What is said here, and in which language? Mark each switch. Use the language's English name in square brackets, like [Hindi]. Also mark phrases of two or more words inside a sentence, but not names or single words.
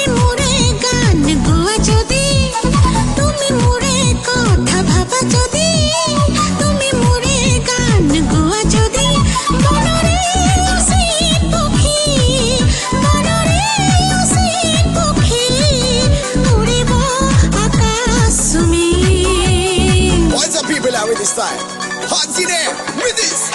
[Assamese] মোৰে গান গোৱা যদি, তুমি মোৰে কথা ভাবা যদি, তুমি মোৰে গান গোৱা যদি, মনৰে অ'চে পখী, উৰিব আকাশ মেইন. [English] What's up, people out with this time? Hot in there with this.